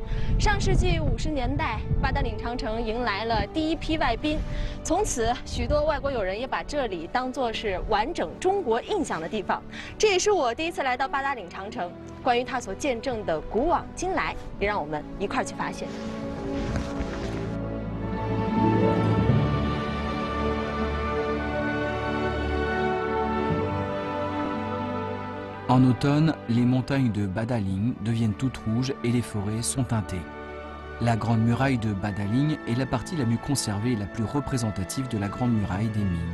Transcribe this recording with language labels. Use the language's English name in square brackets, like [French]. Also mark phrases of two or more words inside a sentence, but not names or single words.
[Chinese] 上世纪50年代，八达岭长城迎来了第一批外宾，从此许多外国友人也把这里当作是完整中国印象的地方。这也是我第一次来到八达岭长城，关于它所见证的古往今来，也让我们一块儿去发现。 [French] En automne, les montagnes de Badaling deviennent toutes rouges et les forêts sont teintées. La Grande Muraille de Badaling est la partie la mieux conservée et la plus représentative de la Grande Muraille des Ming.